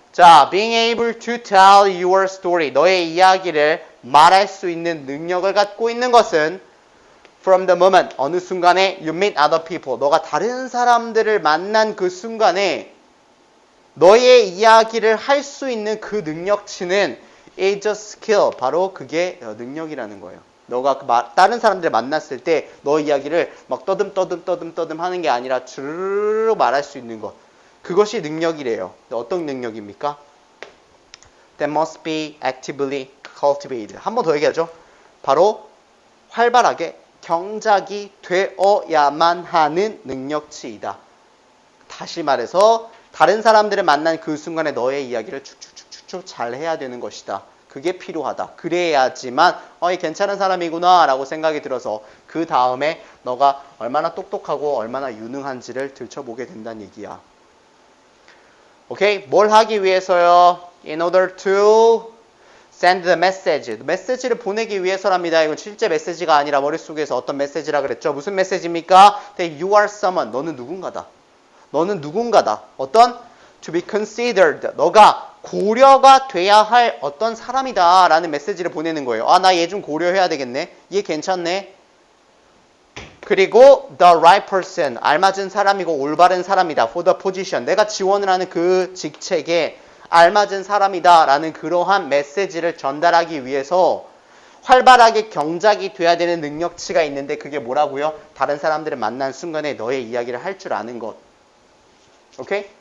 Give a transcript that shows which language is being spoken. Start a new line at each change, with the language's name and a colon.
Korean: 자,
English: being able to tell your story,
Korean: 너의 이야기를 말할 수 있는 능력을 갖고 있는 것은
English: from the moment,
Korean: 어느 순간에
English: you meet other people,
Korean: 너가 다른 사람들을 만난 그 순간에 너의 이야기를 할 수 있는 그 능력치는
English: is a skill.
Korean: 바로 그게 능력이라는 거예요. 너가 다른 사람들을 만났을 때 너 이야기를 막 떠듬 하는 게 아니라 주르륵 말할 수 있는 것. 그것이 능력이래요. 어떤 능력입니까?
English: That must be actively cultivated.
Korean: 한 번 더 얘기하죠. 바로 활발하게 경작이 되어야만 하는 능력치이다. 다시 말해서 다른 사람들을 만난 그 순간에 너의 이야기를 축축축축 잘 해야 되는 것이다. 그게 필요하다. 그래야지만 얘 괜찮은 사람이구나 라고 생각이 들어서 그 다음에 너가 얼마나 똑똑하고 얼마나 유능한지를 들춰보게 된다는 얘기야. 오케이? 뭘 하기 위해서요?
English: In order to send the message.
Korean: 메시지를 보내기 위해서랍니다. 이건 실제 메시지가 아니라 머릿속에서 어떤 메시지라 그랬죠? 무슨 메시지입니까?
English: That you are someone.
Korean: 너는 누군가다. 너는 누군가다. 어떤?
English: To be considered.
Korean: 너가 고려가 돼야 할 어떤 사람이다 라는 메시지를 보내는 거예요. 나 얘 좀 고려해야 되겠네. 얘 괜찮네. 그리고
English: the right person.
Korean: 알맞은 사람이고 올바른 사람이다.
English: For the position.
Korean: 내가 지원을 하는 그 직책에 알맞은 사람이다 라는 그러한 메시지를 전달하기 위해서 활발하게 경작이 돼야 되는 능력치가 있는데 그게 뭐라고요? 다른 사람들을 만난 순간에 너의 이야기를 할 줄 아는 것. 오케이?